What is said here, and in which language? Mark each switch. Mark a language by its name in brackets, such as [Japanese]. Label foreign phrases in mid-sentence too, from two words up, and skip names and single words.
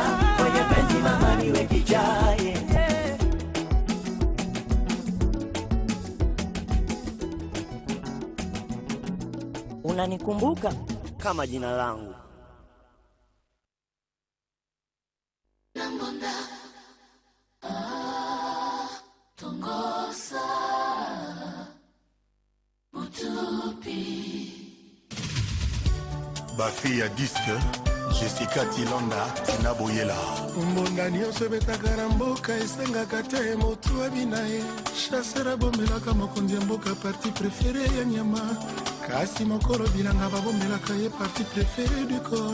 [Swahili] Kwenye penzi mama niwe kijani. Unanikumbuka kama jina langu. [Lingala] Tongosa Mutupi Bafi ya disque Jessica Tilonda Tina Boyela Mbonda nyonso ebetaka na mboka esengaka te motu abina ye. Chasseur abomelaka mokonzi ya mboka [French] parti préféré [Lingala] ya nyama, kasi mokolo bilanga babomelaka ye [French] parti préféré du corps.